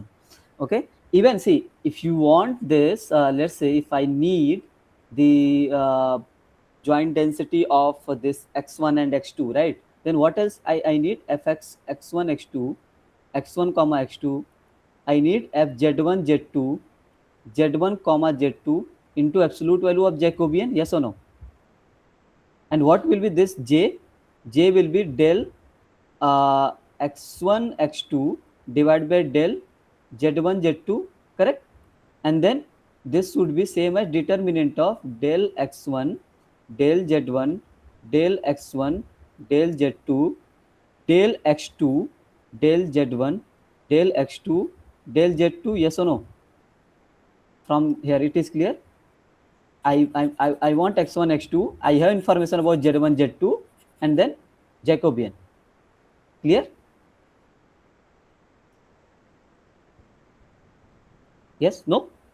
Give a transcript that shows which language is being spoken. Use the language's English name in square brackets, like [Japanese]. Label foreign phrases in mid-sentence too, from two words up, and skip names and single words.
[English] Okay, even see, if you want this, let's say if I need the joint density of this x1 and x2, right? Then what else I need? Fx x1 x2 x1 comma x2. I need fz1 z2 z1 comma z2 into absolute value of Jacobian. Yes or no? And what will be this j? J will be del x1 x2 divided by del z1 z2, correct? And then this would be same as determinant of del x1 del z1 del x1 del z2 del x2 del z1 del x2 del z2. Yes or no? From here it is clear. I want x1 x2. I have information about z1 z2 and then Jacobian. Clear? Yes? No?